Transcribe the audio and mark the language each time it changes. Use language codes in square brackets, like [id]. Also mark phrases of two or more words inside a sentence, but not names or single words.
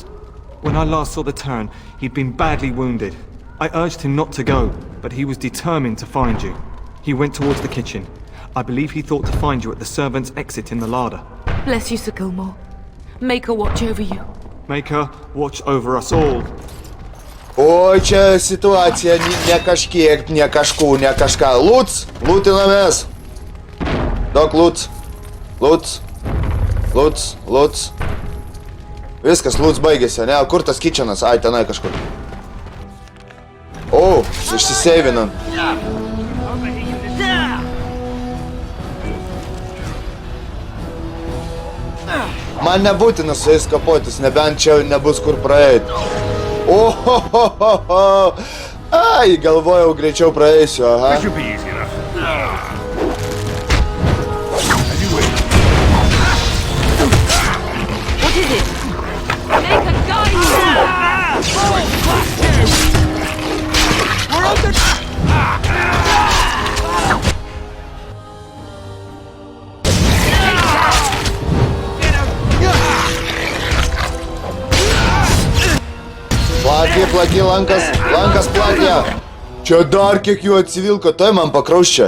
[en] When I last saw the Turn, he'd been badly wounded. I urged him not to go, but he was determined to find you. He went towards the kitchen. I believe he thought to find you at the servants' exit in the larder. Bless you, Sir Gilmore. Make her watch over you. Make her watch over us all. [lt] Oi, čia situacija ne kažkiek, ne kažkų, ne kažką. Lūtinamės. Daug lūts. Viskas, lūts baigėsi, ne? Kur tas kitchenas? Ai, tenai kažkur. O, išsiseivinam. Man nebūtina su jais kapotis, nebent čia nebus kur praeit. Ohohoho! Ai, galvojau, greičiau praeisiu, aha. [en] What is it? Make a guide! We're under... [lt] Plaki, lankas plakė. Čia dar kiek jų atsivilko, tai man pakraus čia.